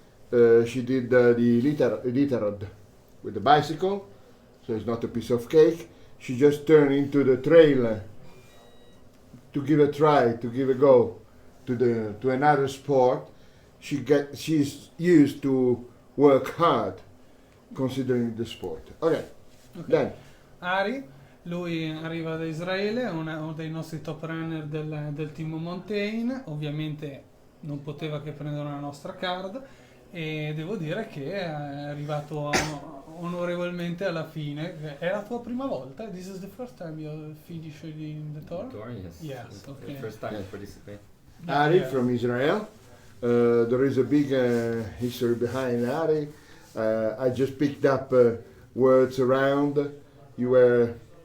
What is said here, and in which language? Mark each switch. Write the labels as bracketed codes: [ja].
[en] She did the Iditarod with the bicycle, so it's not a piece of cake. She just turned into the trail to give a try, to give a go to another sport. She's used to work hard, considering the sport. Okay. Then [it] Ari, lui arriva da Israele, è uno dei nostri top runner del team Montane, ovviamente non poteva che prendere una nostra card e devo dire che è arrivato onorevolmente alla fine. È la tua prima volta? [en] This is the first time you finish in the tour? Yes. Yes, okay. The first time I participate. Ari from Israel. There is a big history behind Ari. I just picked up words around. You were